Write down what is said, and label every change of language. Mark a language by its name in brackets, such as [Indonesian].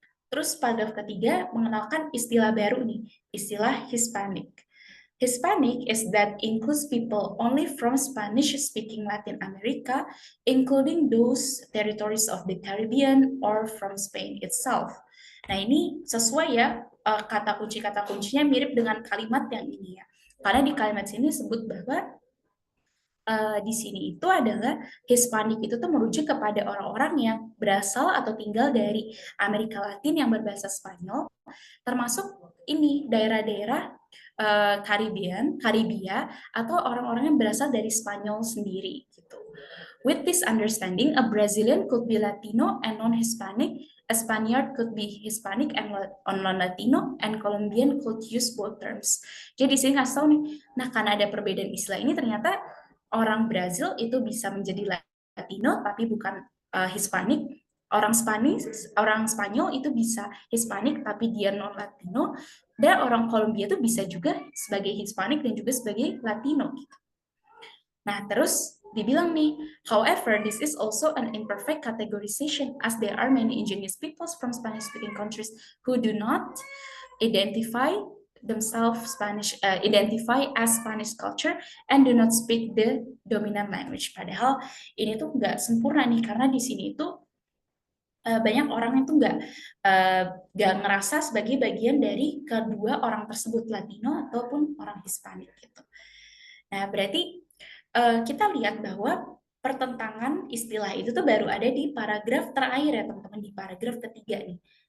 [Indonesian] Terus paragraf ketiga mengenalkan istilah baru nih, istilah Hispanic. [English] Hispanic is that includes people only from Spanish-speaking Latin America, including those territories of the Caribbean or from Spain itself. [Indonesian] Nah ini sesuai ya, kata kuncinya mirip dengan kalimat yang ini ya. Karena di kalimat sini disebut bahwa di sini itu adalah Hispanic itu tuh merujuk kepada orang-orang yang berasal atau tinggal dari Amerika Latin yang berbahasa Spanyol, termasuk ini daerah-daerah Karibia, atau orang-orang yang berasal dari Spanyol sendiri gitu. [English] With this understanding, a Brazilian could be Latino and non-Hispanic, a Spaniard could be Hispanic and non-Latino, and Colombian could use both terms. [Indonesian] Jadi di sini ngasih tahu nih, nah karena ada perbedaan istilah ini ternyata orang Brazil itu bisa menjadi Latino tapi bukan Hispanic. Orang Spanyol itu bisa Hispanic tapi dia non Latino, dan orang Kolombia itu bisa juga sebagai Hispanic dan juga sebagai Latino gitu. Nah, terus dibilang nih, [English] however, this is also an imperfect categorization as there are many indigenous peoples from Spanish-speaking countries who do not identify themselves identify as Spanish culture and do not speak the dominant language. [Indonesian] Padahal ini tuh nggak sempurna nih, karena di sini itu banyak orang itu nggak ngerasa sebagai bagian dari kedua orang tersebut, Latino ataupun orang Hispanik gitu. Nah, berarti kita lihat bahwa pertentangan istilah itu tuh baru ada di paragraf terakhir ya teman-teman, di paragraf ketiga nih.